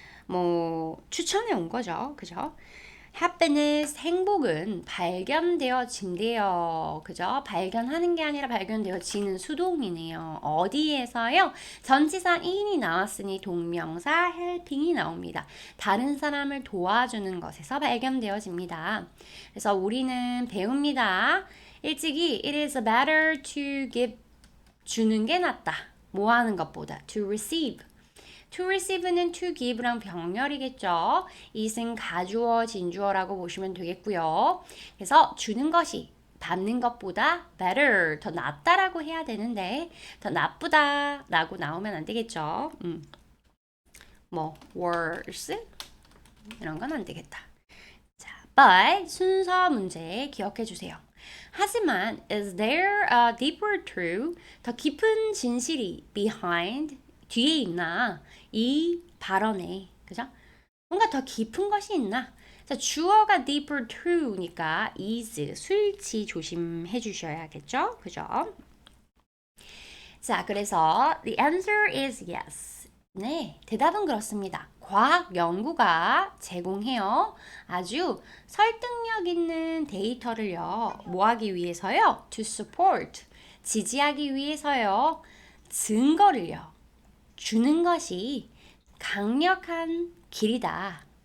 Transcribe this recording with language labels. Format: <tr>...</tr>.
<ko>뭐 추천해 온 거죠. 그죠? happiness, 행복은 발견되어진대요. 그죠? 발견하는 게 아니라 발견되어지는 수동이네요. 어디에서요? 전치사 in이 나왔으니 동명사 helping이 나옵니다. 다른 사람을 도와주는 것에서 발견되어집니다. 그래서 우리는 배웁니다. 일찍이</ko> <en>it is better to give,</en> <ko>주는 게 낫다. 뭐 하는 것보다</ko> <en>to receive.</en> <ko>to receive는 to give랑 병렬이겠죠. it은 가주어, 진주어라고 보시면 되겠고요. 그래서 주는 것이 받는 것보다 better, 더 낫다라고 해야 되는데 더 나쁘다라고 나오면 안 되겠죠. 뭐 worse 이런 건 안 되겠다. 자, but 순서 문제 기억해 주세요. 하지만</ko> <en>is there a deeper truth,</en> <ko>더 깊은 진실이 behind, 뒤에 있나? 이 발언에, 그죠? 뭔가 더 깊은 것이 있나? 자, 주어가 deeper true니까 is, 수일치 조심해 주셔야겠죠? 그죠? 자, 그래서</ko> <en>the answer is yes.</en> <ko>네, 대답은 그렇습니다. 과학 연구가 제공해요. 아주 설득력 있는 데이터를요. 뭐 하기 위해서요?</ko> <en>To support,</en> <ko>지지하기 위해서요. 증거를요. 주는 것이 강력한 길이다.</ko>